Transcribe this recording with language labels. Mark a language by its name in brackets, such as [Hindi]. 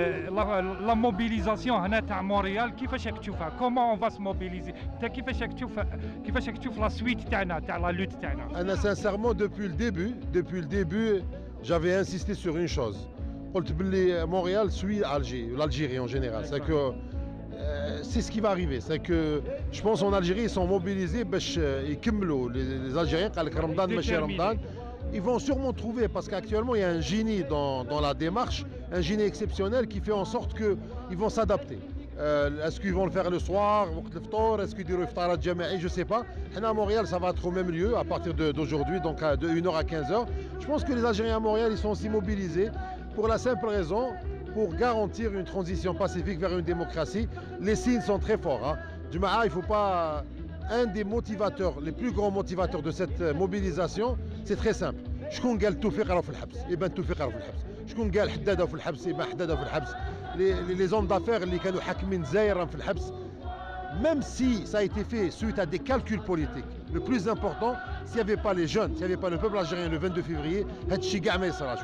[Arabic] لا موبيليزاسيون هنا تاع مونريال كيفاش راك تشوفها؟ كومون اون فا موبيليزي؟ انت كيفاش راك تشوف لا سويت تاعنا تاع لا لوت تاعنا؟ انا [French] sincèrement depuis le début j'avais insisté sur une chose. [Arabic] قلت باللي [French] Montréal suit Alger, l'Algérie en général. C'est que c'est ce qui va arriver. C'est que je pense en Algérie ils sont mobilisés [Arabic] باش يكملوا [French] les Algériens [Arabic] قال لك رمضان ماشي رمضان. [French] Ils vont sûrement trouver, parce qu'actuellement il y a un génie dans la démarche, un génie exceptionnel qui fait en sorte qu'ils vont s'adapter. Est-ce qu'ils vont le faire le soir, est-ce qu'ils diront iftarat jama'i, je ne sais pas. À Montréal, ça va être au même lieu à partir d'aujourd'hui, donc de 1h à 15h. Je pense que les Algériens à Montréal, ils sont aussi mobilisés pour la simple raison, pour garantir une transition pacifique vers une démocratie. Les signes sont très forts. Juma'a, il ne faut pas... Un des motivateurs, les plus grands motivateurs de cette mobilisation, c'est très simple. [Arabic] شكون قال التوفيق راه في الحبس؟ يبان التوفيق راه في الحبس. شكون قال حداده في الحبس؟ يبان حداده في الحبس. [French] Les hommes d'affaires [Arabic] اللي كانوا حاكمين الجزائر راهم في الحبس. [French] Même si ça a été fait suite à des calculs politiques, le plus important, s'il n'y avait pas les jeunes, s'il n'y avait pas le peuple algérien le 22 février, [Arabic] هاد الشيء كاع ما يصراش.